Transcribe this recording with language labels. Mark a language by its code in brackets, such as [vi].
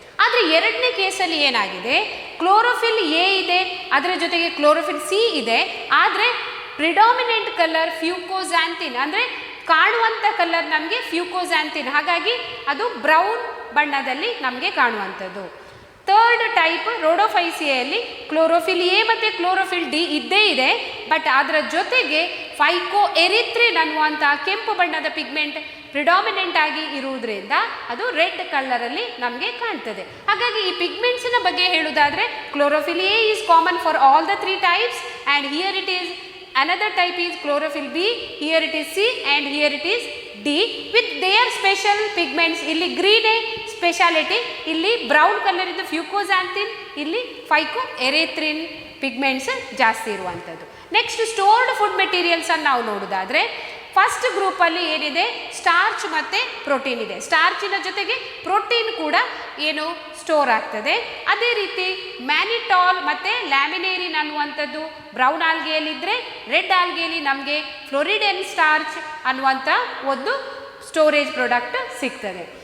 [kn] ಆದರೆ ಎರಡನೇ ಕೇಸಲ್ಲಿ ಏನಾಗಿದೆ, ಕ್ಲೋರೋಫಿಲ್ ಎ ಇದೆ, ಅದರ ಜೊತೆಗೆ ಕ್ಲೋರೋಫಿಲ್ ಸಿ ಇದೆ, ಆದರೆ ಪ್ರಿಡಾಮಿನೆಂಟ್ ಕಲರ್ ಫ್ಯೂಕೋಝ್ಯಾಂಥಿನ್, ಅಂದರೆ ಕಾಣುವಂಥ ಕಲರ್ ನಮಗೆ ಫ್ಯೂಕೋಝ್ಯಾಂಥಿನ್, ಹಾಗಾಗಿ ಅದು ಬ್ರೌನ್ ಬಣ್ಣದಲ್ಲಿ ನಮಗೆ ಕಾಣುವಂಥದ್ದು. ಥರ್ಡ್ ಟೈಪ್ ರೋಡೋಫೈಸಿಯಲ್ಲಿ ಕ್ಲೋರೋಫಿಲ್ ಎ ಮತ್ತು ಕ್ಲೋರೋಫಿಲ್ ಡಿ ಇದ್ದೇ ಇದೆ, ಬಟ್ ಅದರ ಜೊತೆಗೆ ಫೈಕೋ ಎರಿಥ್ರಿನ್ ಅನ್ನುವಂಥ ಕೆಂಪು ಬಣ್ಣದ ಪಿಗ್ಮೆಂಟ್ ಪ್ರಿಡಾಮಿನೆಂಟ್ ಆಗಿ ಇರುವುದರಿಂದ ಅದು ರೆಡ್ ಕಲರಲ್ಲಿ ನಮಗೆ ಕಾಣ್ತದೆ. ಹಾಗಾಗಿ ಈ ಪಿಗ್ಮೆಂಟ್ಸಿನ ಬಗ್ಗೆ ಹೇಳುವುದಾದರೆ [en] Chlorophyll A is common for all the 3 types and here it is another type is chlorophyll B, here it is C and here it is D with their special pigments. [kn] ಇಲ್ಲಿ green speciality, ಇಲ್ಲಿ brown color ಇದು fucoxanthin, ಇಲ್ಲಿ phycoerythrin pigments ಜಾಸ್ತಿ ಇರುವಂಥದ್ದು. Next stored food materials ಅನ್ನು ನಾವು ನೋಡೋದಾದರೆ first ಗ್ರೂಪಲ್ಲಿ ಏನಿದೆ ಸ್ಟಾರ್ಚ್ ಮತ್ತು ಪ್ರೋಟೀನ್ ಇದೆ. ಸ್ಟಾರ್ಚಿನ ಜೊತೆಗೆ ಪ್ರೋಟೀನ್ ಕೂಡ ಏನು ಸ್ಟೋರ್ ಆಗ್ತದೆ. ಅದೇ ರೀತಿ ಮ್ಯಾನಿಟಾಲ್ ಮತ್ತು ಲ್ಯಾಮಿನೇರಿನ್ ಅನ್ನುವಂಥದ್ದು ಬ್ರೌನ್ ಆಲ್ಗೆಯಲ್ಲಿದ್ದರೆ, ರೆಡ್ ಆಲ್ಗೆಯಲ್ಲಿ ನಮಗೆ ಫ್ಲೋರಿಡೆನ್ ಸ್ಟಾರ್ಚ್ ಅನ್ನುವಂಥ ಒಂದು ಸ್ಟೋರೇಜ್ ಪ್ರಾಡಕ್ಟ್ ಸಿಗ್ತದೆ.